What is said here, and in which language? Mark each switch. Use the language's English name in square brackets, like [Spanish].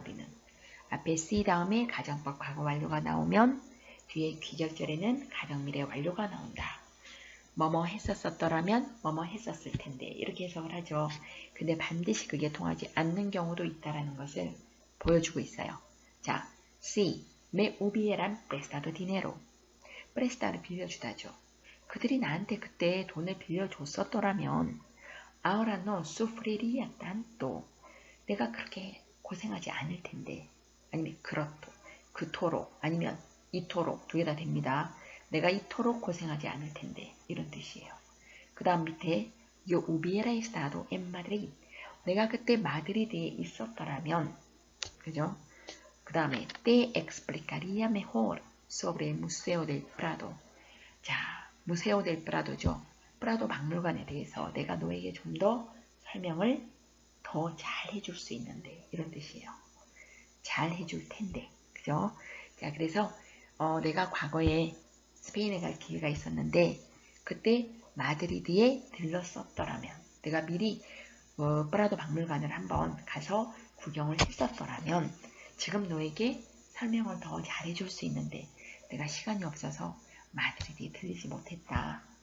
[Korean] 우리는 앞에 C 다음에 가정법 과거 완료가 나오면 뒤에 귀절절에는 가정미래 완료가 나온다. 뭐뭐 했었더라면 뭐뭐 했었을 텐데 이렇게 해석을 하죠. 근데 반드시 그게 통하지 않는 경우도 있다는 것을 보여주고 있어요. 자, C. [Spanish] Me hubieran prestado dinero. [Korean] presta를 빌려주다죠. 그들이 나한테 그때 돈을 빌려줬었더라면 [Spanish] ahora no sufriría tanto. [Korean] 내가 그렇게 고생하지 않을 텐데 아니면 그토록 아니면 이토록 두 개 다 됩니다. 내가 이토록 고생하지 않을 텐데 이런 뜻이에요. 그 다음 밑에 [Spanish] Yo hubiera estado en Madrid. [Korean] 내가 그때 마드리드에 있었더라면 그죠? 그 다음에 [Spanish] Te explicaría mejor sobre el Museo del Prado. [Korean] 자, Museo del Prado죠. 프라도 박물관에 대해서 내가 너에게 좀 더 설명을 더 잘 해줄 수 있는데 이런 뜻이에요. 잘 해줄 텐데 그죠? 자 그래서 내가 과거에 스페인에 갈 기회가 있었는데 그때 마드리드에 들렀었더라면 내가 미리 프라도 박물관을 한번 가서 구경을 했었더라면 지금 너에게 설명을 더 잘해줄 수 있는데 내가 시간이 없어서 마드리드에 들리지 못했다.